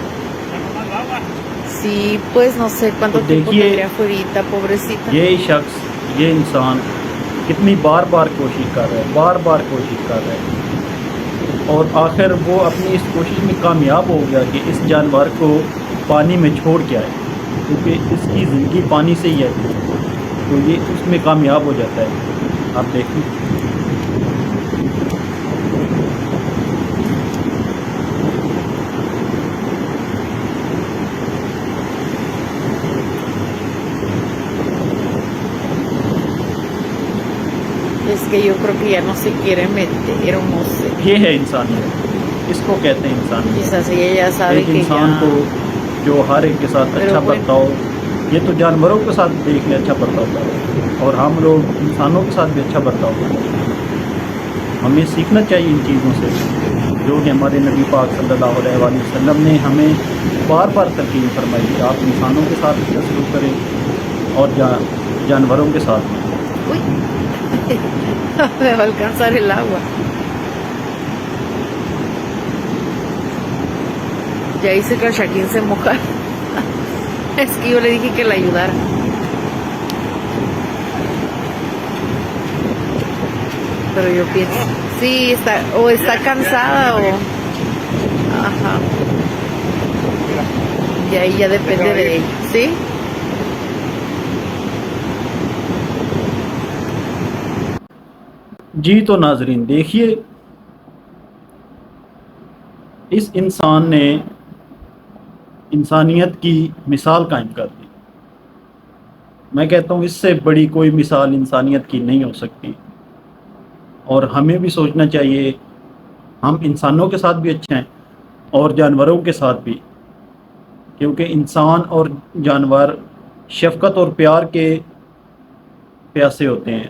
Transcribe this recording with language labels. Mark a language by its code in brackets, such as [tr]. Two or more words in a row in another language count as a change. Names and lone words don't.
[es] Sí, pues no sé cuánto [ur] तो [es] tiempo [ur] देखिए, [es] tendría fuerita, pobrecita. [ur] یہ شخص، یہ انسان کتنی بار بار کوشش کر رہا ہے، بار بار کوشش کر رہا ہے اور آخر وہ اپنی اس کوشش میں کامیاب ہو گیا کہ اس جانور کو پانی میں چھوڑ کے آئے. کیونکہ اس کی زندگی پانی سے ہی ہے، تو یہ اس میں کامیاب ہو جاتا ہے۔ آپ دیکھیں [es] Es que yo creo que ya no se quiere meter, o no sé. [ur] یہ ہے انسانیت، اس کو کہتے ہیں انسانیت۔ [es] Quizás ella ya sabe [ur] ایک [es] que [ur] انسان [es] ya. [ur] کو جو ہر ایک کے ساتھ [es] Pero [ur] اچھا [es] bueno. [ur] برتاؤ، یہ تو جانوروں کے ساتھ دیکھ لیں اچھا برتاؤ کرو، اور ہم لوگ انسانوں کے ساتھ بھی اچھا برتاؤ کریں۔ ہمیں سیکھنا چاہیے ان چیزوں سے، جو کہ ہمارے نبی پاک صلی اللہ علیہ وآلہ وسلم نے ہمیں بار بار تلقین فرمائی کہ آپ انسانوں کے ساتھ اچھا سلوک کریں اور جانوروں کے ساتھ بھی۔ [es] Uy, me va a alcanzar el agua. Ya hice que el Shaquín se moja. Es que yo le dije que la ayudara. Pero yo pienso, sí, está cansada o. Ajá. Y ahí ya depende de ella, ¿sí? [ur] جی تو ناظرین دیکھیے، اس انسان نے انسانیت کی مثال قائم کر دی۔ میں کہتا ہوں اس سے بڑی کوئی مثال انسانیت کی نہیں ہو سکتی، اور ہمیں بھی سوچنا چاہیے ہم انسانوں کے ساتھ بھی اچھے ہیں اور جانوروں کے ساتھ بھی، کیونکہ انسان اور جانور شفقت اور پیار کے پیاسے ہوتے ہیں۔